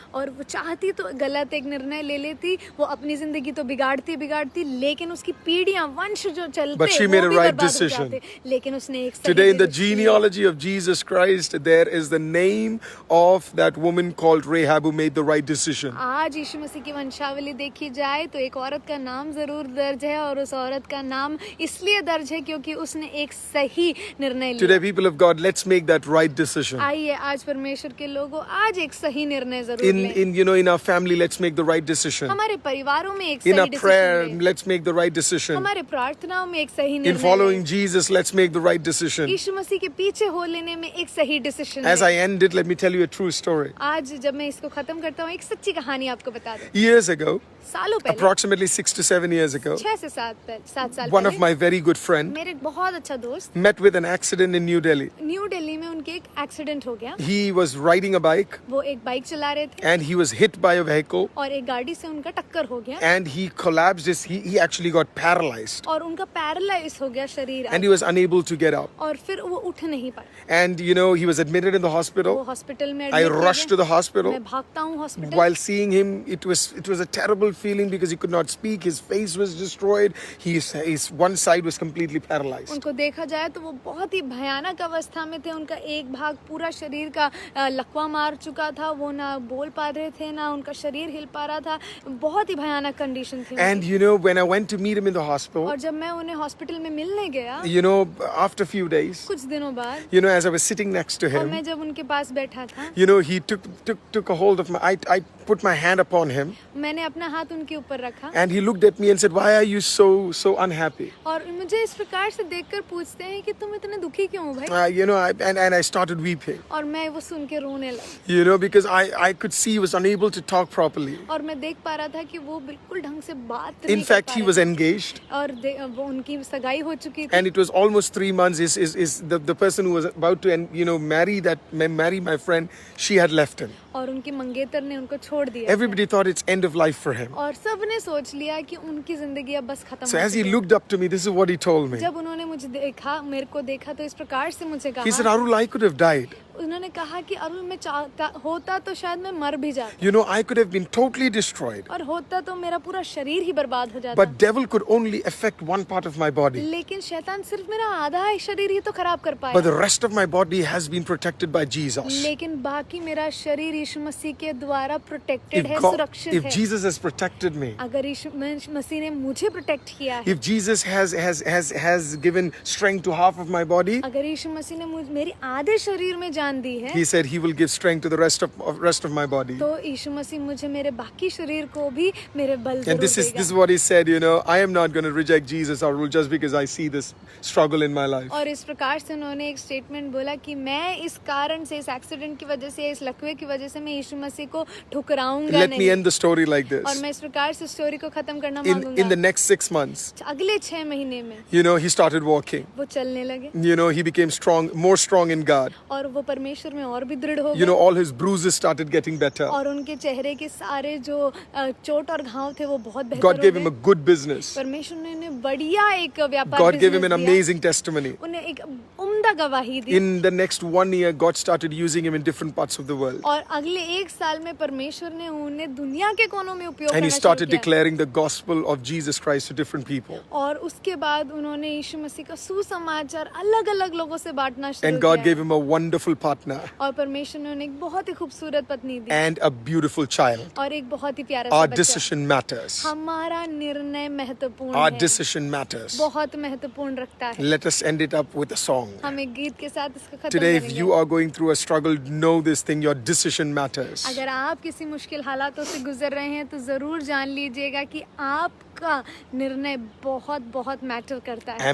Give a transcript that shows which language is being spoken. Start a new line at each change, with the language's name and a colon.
Hindi: और वो चाहती तो गलत एक निर्णय ले लेती, वो अपनी जिंदगी तो बिगाड़ती, लेकिन उसकी पीढ़ियां, वंश जो चलते
English: But she
Hindi: वो
English: made a
Hindi: भी
English: right
Hindi: बर्बाद हो
English: decision.
Hindi: जाते। लेकिन उसने एक सही
English: Today, in the
Hindi: decision लिया।
English: genealogy of Jesus Christ, there is the name of that woman called Rahab who made the right decision.
Hindi: आज यीशु मसीह की वंशावली देखी जाए तो एक औरत का नाम जरूर दर्ज है, और उस औरत का नाम इसलिए दर्ज है क्योंकि उसने एक सही निर्णय लिया।
English: Today, people of God, let's make that right decision.
Hindi: आइए आज परमेश्वर के लोगों, आज एक सही निर्णय जरूर लें।
English: In our family, let's make the right decision.
Hindi: हमारे परिवारों में एक
English: In
Hindi: सही
English: our prayer,
Hindi: डिसीजन लें।
English: let's make the right decision.
Hindi: हमारे प्रार्थनाओं में एक सही
English: In
Hindi: निर्णय
English: following
Hindi: लें।
English: Jesus, let's make the right decision.
Hindi: यीशु मसीह के पीछे हो लेने में एक सही decision
English: As I end it, let me tell you a true story.
Hindi: आज जब मैं इसको खत्म करता हूँ, एक सच्ची कहानी आपको बता दूं।
English: Years ago,
Hindi: सालों पहले,
English: approximately 6 to 7 years ago,
Hindi: 6 से 7 साल
English: one of
Hindi: पहले,
English: my very good friend
Hindi: मेरे एक बहुत अच्छा दोस्त,
English: met with an accident in New Delhi.
Hindi: New Delhi में उनके एक एक्सीडेंट हो गया।
English: He was riding a bike
Hindi: वो एक बाइक चला रहे थे
English: and he was hit by a vehicle
Hindi: और एक गाड़ी से उनका टक्कर हो गया,
English: and he collapsed. He actually got paralyzed
Hindi: और उनका पैरालाइज हो गया शरीर,
English: and he was unable to get up.
Hindi: और फिर वो उठ नहीं पाए।
English: And you know, he was admitted in the
Hindi: वो
English: hospital.
Hindi: हॉस्पिटल में
English: I
Hindi: admit किए
English: rushed to
Hindi: गए।
English: the hospital.
Hindi: मैं भागता हूँ hospital.
English: While seeing him, it was a terrible feeling because he could not speak. His face was destroyed. His one side was completely paralyzed.
Hindi: उनको देखा जाए तो वो बहुत ही भयानक अवस्था में थे। उनका एक भाग पूरा शरीर का लकवा मार चुका था। वो ना बोल पा रहे थे, ना उनका शरीर हिल पा रहा था। बहुत ही भयानक कंडीशन थी
English: And
Hindi: उनकी।
English: you know, when I went to meet him in the hospital,
Hindi: और जब मैं उन्हें हॉस्पिटल में मिलने गया,
English: you know, after a few days,
Hindi: कुछ दिनों बाद,
English: you know, as I was sitting next to
Hindi: और मैं
English: him,
Hindi: जब उनके पास बैठा था,
English: you know, he took a hold of I put my hand upon him
Hindi: मैंने अपना हाथ उनके ऊपर रखा,
English: and he looked at me and said, "Why are you so unhappy?"
Hindi: और मुझे इस प्रकार से देखकर पूछते हैं कि तुम इतने दुखी क्यों हो भाई?
English: You know, and I started weeping.
Hindi: और मैं वो सुन के रोने लगी,
English: You know, because I could see he was unable to talk properly.
Hindi: और मैं देख पा रहा था कि वो बिल्कुल ढंग से बात
English: In
Hindi: नहीं कर
English: fact,
Hindi: पा
English: he
Hindi: रहे
English: was
Hindi: थे।
English: engaged.
Hindi: और वो उनकी सगाई हो चुकी थी,
English: And it was almost 3 months. Is the person who was about to marry my friend, she had left him.
Hindi: और उनकी मंगेतर ने उनको छोड़ दिया।
English: Everybody thought it's end of life for him.
Hindi: और सबने सोच लिया कि उनकी जिंदगी अब बस खत्म
English: So
Hindi: हो
English: as he
Hindi: चुकी है।
English: Looked up to me, this is what he told me.
Hindi: जब उन्होंने मुझे देखा, मेरे को देखा, तो इस प्रकार से मुझे
English: He said,
Hindi: कहा,
English: "Arul, I could have died.
Hindi: उन्होंने कहा कि अरुण मैं चाहता होता तो शायद मैं मर भी जाता,
English: You know, I could have been totally destroyed.
Hindi: और होता तो मेरा पूरा शरीर ही बर्बाद हो जाता,
English: But devil could only affect one part of my body.
Hindi: लेकिन शैतान सिर्फ मेरा आधा ही शरीर ही तो खराब कर
English: But
Hindi: पाया,
English: the rest of my body has been protected by Jesus.
Hindi: लेकिन बाकी मेरा शरीर यीशु मसीह के द्वारा प्रोटेक्टेड है,
English: If
Hindi: सुरक्षित है।
English: Jesus has protected me,
Hindi: अगर यीशु मसीह ने मुझे प्रोटेक्ट किया है,
English: if Jesus has given strength to half of my body,
Hindi: अगर यीशु मसीह ने मेरी आधे शरीर में जान जान दी है,
English: He said He will give strength to the rest of my body.
Hindi: तो यीशु मसीह मुझे मेरे बाकी शरीर को भी मेरे बल
English: And
Hindi: जरूर
English: this is
Hindi: देगा।
English: what He said. You know, I am not going to reject Jesus or rule just because I see this struggle in my life.
Hindi: और इस प्रकार से उन्होंने एक स्टेटमेंट बोला कि मैं इस कारण से, इस एक्सीडेंट की वजह से, इस लकवे की वजह से मैं यीशु मसीह को ठुकराऊंगा
English: Let me
Hindi: नहीं।
English: end the story like
Hindi: और
English: this.
Hindi: मैं इस प्रकार से स्टोरी को खत्म करना
English: In the
Hindi: मांगूंगा।
English: next 6 months,
Hindi: अगले 6 महीने में
English: you know, he started walking.
Hindi: वो चलने लगे
English: You know, he became strong, more strong in God.
Hindi: और वो परमेश्वर में और भी दृढ़ हो
English: You know,
Hindi: गए
English: all his bruises started getting better.
Hindi: और उनके चेहरे के सारे जो चोट और घाव थे वो बहुत बेहतर
English: God
Hindi: हो
English: gave him a
Hindi: गए।
English: good business.
Hindi: परमेश्वर ने उन्हें बढ़िया एक व्यापार
English: God gave him an
Hindi: business दिया।
English: amazing testimony.
Hindi: उन्हें एक उम्दा गवाही दी।
English: In the next 1 year, God started using him in different parts of the world.
Hindi: और अगले 1 साल में परमेश्वर ने उन्हें दुनिया के कोनों में उपयोग
English: And he
Hindi: करना
English: started
Hindi: शुरू किया।
English: declaring the gospel of Jesus Christ to different people.
Hindi: और उसके बाद उन्होंने यीशु मसीह का सुसमाचार अलग-अलग लोगों से बांटना शुरू
English: And God
Hindi: किया।
English: gave him a wonderful partner
Hindi: और परमेश्वर ने उन्हें एक बहुत ही खूबसूरत पत्नी दी
English: and a beautiful child.
Hindi: और एक बहुत ही प्यारा सा
English: Our
Hindi: बच्चा।
English: decision matters.
Hindi: हमारा निर्णय महत्वपूर्ण
English: Our
Hindi: है,
English: decision matters.
Hindi: बहुत महत्वपूर्ण रखता है।
English: Let us end it up with a song.
Hindi: हम एक गीत के साथ इसको खत्म
English: Today, if
Hindi: करेंगे।
English: you are going through a struggle, know this thing, your decision matters.
Hindi: अगर आप किसी मुश्किल हालातों से गुजर रहे हैं तो जरूर जान लीजिएगा कि आपका निर्णय बहुत बहुत मैटर करता है।